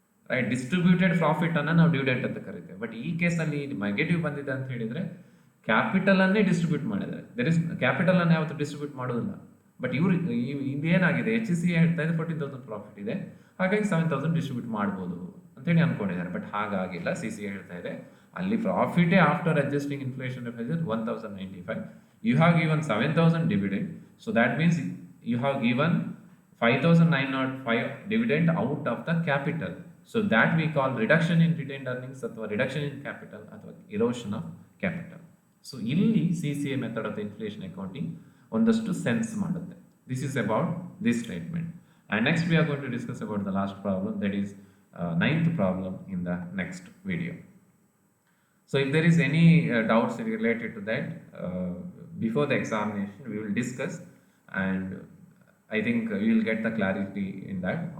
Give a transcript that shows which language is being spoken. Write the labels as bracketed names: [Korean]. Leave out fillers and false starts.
[Kannada] Right, distributed ಪ್ರಾಫಿಟನ್ನು ನಾವು dividend ಅಂತ ಕರಿತೇವೆ. ಬಟ್ ಈ ಕೇಸಲ್ಲಿ ನೆಗೆಟಿವ್ ಬಂದಿದೆ ಅಂತ ಹೇಳಿದರೆ ಕ್ಯಾಪಿಟಲನ್ನೇ ಡಿಸ್ಟ್ರಿಬ್ಯೂಟ್ ಮಾಡಿದ್ದಾರೆ. ಕ್ಯಾಪಿಟಲನ್ನು ಯಾವತ್ತು ಡಿಸ್ಟ್ರಿಬ್ಯೂಟ್ ಮಾಡೋದಿಲ್ಲ. ಬಟ್ ಇದೇನಾಗಿದೆ, HCA ಹೇಳ್ತಾ ಇದೆ 14,000 ಪ್ರಾಫಿಟ್ ಇದೆ, ಹಾಗಾಗಿ 7,000 ಡಿಸ್ಟ್ರಿಬ್ಯೂಟ್ ಮಾಡ್ಬೋದು ಅಂತೇಳಿ ಅಂದ್ಕೊಂಡಿದ್ದಾರೆ. ಬಟ್ ಹಾಗಾಗಿಲ್ಲ, CCA ಹೇಳ್ತಾ ಇದೆ ಅಲ್ಲಿ ಪ್ರಾಫಿಟೇ after adjusting inflation 1,095. [English] You have given 7,000 dividend, so that means you have given 5,905 dividend out of the capital. So that we call reduction in retained earnings ಅಥವಾ reduction in capital ಅಥವಾ erosion of capital. [Kannada] So ಇಲ್ಲಿ CCA method of inflation accounting ಒಂದಷ್ಟು sense ಮಾಡುತ್ತೆ. [English] This is about this statement. And next we are going to discuss about the last problem, that is ninth problem in the next video. So if there is any doubts related to that, before the examination we will discuss, and I think you will get the clarity in that.